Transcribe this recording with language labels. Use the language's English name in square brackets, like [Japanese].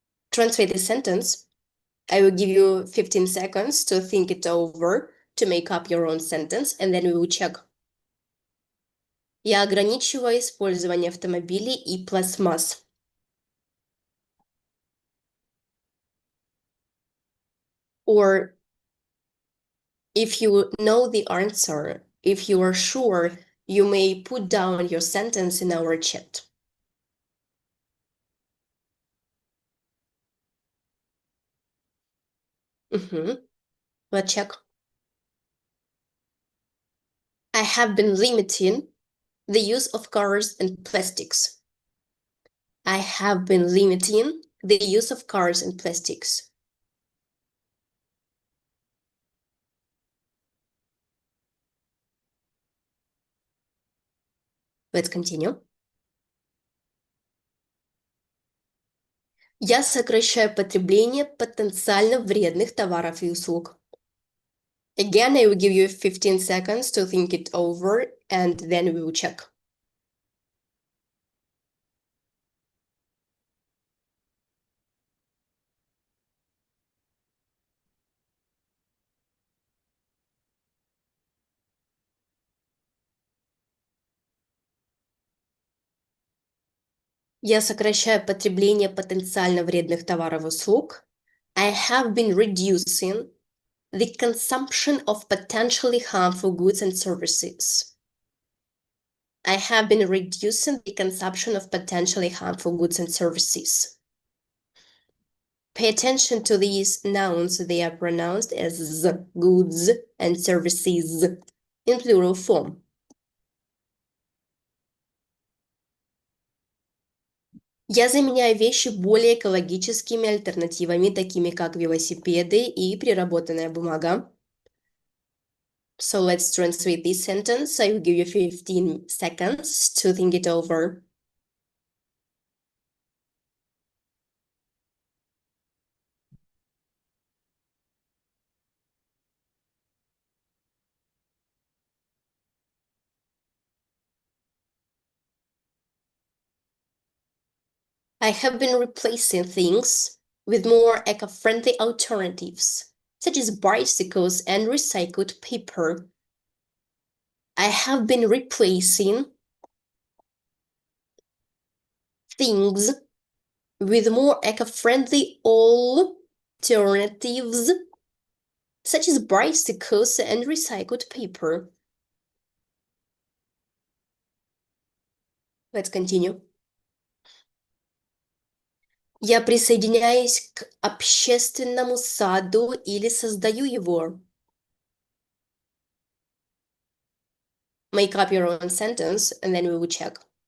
[English] Translate this sentence. I will give you 15 seconds to think it over, to make up your own sentence, and then we will check. [Russian] Я ограничиваю использование автомобилей и пластмасс. [English] Or if you know the answer, if you are sure, you may put down your sentence in our chat. Let's check. I have been limiting the use of cars and plastics. I have been limiting the use of cars and plastics. Let's continue. [Russian] Я сокращаю потребление потенциально вредных товаров и услуг. [English] Again, I will give you 15 seconds to think it over, and then we will check. [Russian] Я сокращаю потребление потенциально вредных товаров и услуг. [English] I have been reducing the consumption of potentially harmful goods and services. I have been reducing the consumption of potentially harmful goods and services. Pay attention to these nouns. They are pronounced as z, goods and services in plural form. [Russian] Я заменяю вещи более экологическими альтернативами, такими как велосипеды и переработанная бумага. [English] So let's translate this sentence. I will give you 15 seconds to think it over. I have been replacing things with more eco-friendly alternatives, such as bicycles and recycled paper. I have been replacing things with more eco-friendly alternatives, such as bicycles and recycled paper. Let's continue. [Russian] Я присоединяюсь к общественному саду или создаю его. [English] Make up your own sentence, and then we will check.